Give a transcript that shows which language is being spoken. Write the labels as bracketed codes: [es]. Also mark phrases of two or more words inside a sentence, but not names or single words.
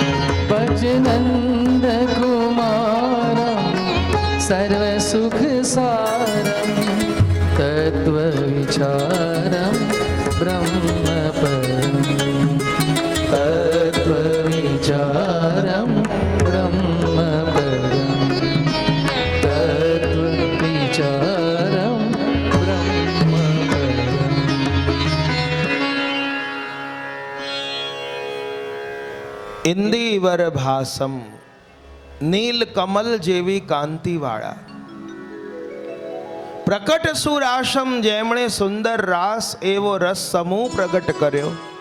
[sa] भजनन्दकुमारं सर्वसुखसारं तत्त्वविचारं ब्रह्मपरं. तत्त्वविचारं ब्रह्मपरं. तत्त्वविचारं ब्रह्मपरम्. इन्दीवर भासम्, [gu] નીલ કમલ જેવી કાંતિવાળા. [sa] प्रकट सुरासम्, [gu] જેમણે સુંદર રાસ એવો રસ સમૂહ પ્રગટ કર્યો.